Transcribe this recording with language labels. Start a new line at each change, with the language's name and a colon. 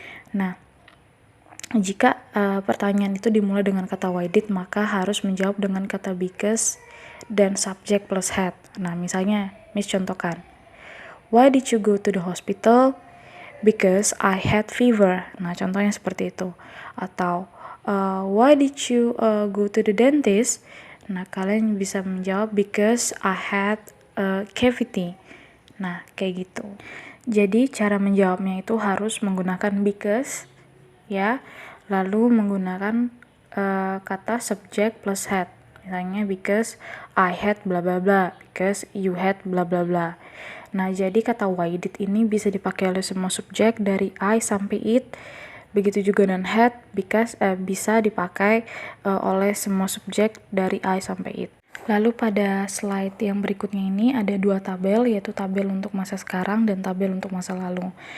Indonesian: Nah, jika pertanyaan itu dimulai dengan kata why did, maka harus menjawab dengan kata
English: because
Indonesian: dan subject plus had. Nah, misalnya Miss contohkan,
English: why did you go to the hospital? Because I had fever.
Indonesian: Nah, contohnya seperti itu. Atau
English: why did you go to the dentist?
Indonesian: Nah, kalian bisa menjawab
English: because I had a cavity.
Indonesian: Nah, kayak gitu. Jadi cara menjawabnya itu harus menggunakan because ya, lalu menggunakan kata subject plus had. Misalnya
English: because I had bla bla
Indonesian: bla, because you had bla bla bla. Nah, jadi kata why did ini bisa dipakai oleh semua subjek dari I sampai it. Begitu juga dengan had, because bisa dipakai oleh semua subjek dari I sampai it. Lalu pada slide yang berikutnya ini ada dua tabel, yaitu tabel untuk masa sekarang dan tabel untuk masa lalu.